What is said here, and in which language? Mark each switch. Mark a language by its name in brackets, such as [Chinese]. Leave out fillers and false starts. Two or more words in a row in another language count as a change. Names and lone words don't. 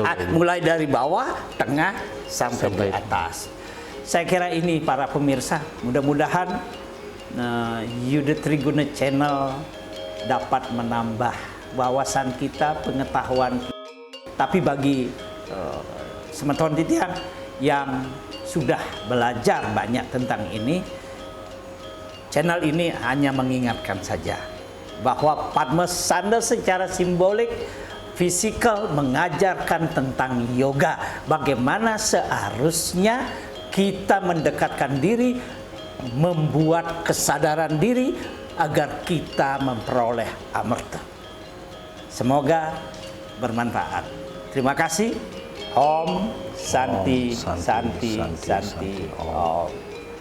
[Indonesian] Mulai dari bawah, tengah sampai di atas. Saya kira ini para pemirsa, mudah-mudahan Yuda Triguna Channel dapat menambah wawasan kita, pengetahuan kita. Tapi bagi semeton titian yang sudah belajar banyak tentang ini, channel ini hanya mengingatkan saja bahwa Padmasana secara simbolik, fisikal mengajarkan tentang yoga, bagaimana seharusnya kita mendekatkan diri, membuat kesadaran diri agar kita memperoleh amerta. Semoga bermanfaat. Terima kasih. [Sanskrit] Om Santi Santi, Santi Santi, Santi Santi, Om. Om.